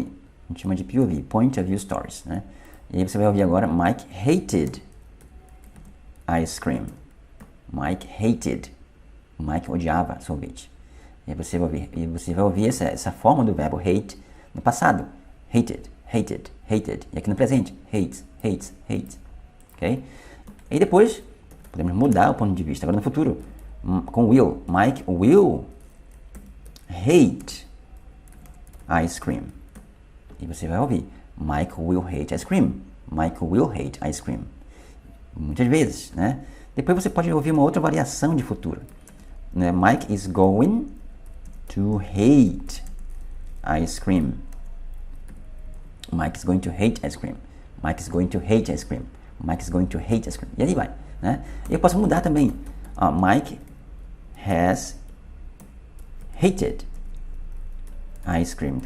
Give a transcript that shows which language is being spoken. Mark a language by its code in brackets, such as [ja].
[pt] A gente chama de POV, Point of View Stories, né? E aí você vai ouvir agora [en] Mike hated ice cream. Mike hated. [pt] Mike odiava sorvete. E aí você vai ouvir essa forma do verbo hate no passado. [en] Hated, hated, hated. [pt] E aqui no presente, [en] hates, hates, hates. Ok? [pt] E depois, podemos mudar o ponto de vista. Agora no futuro, com will. [en] Mike will hate ice cream. [pt] E você vai ouvir [en] Mike will hate ice cream. Mike will hate ice cream. [pt] Muitas vezes, né? Depois você pode ouvir uma outra variação de futuro, né? [en] Mike is going to hate ice cream. Mike is going to hate ice cream. Mike is going to hate ice cream. Mike is going to hate ice cream. [pt] E aí vai, né? Eu posso mudar também. [en] Mike has hated ice cream.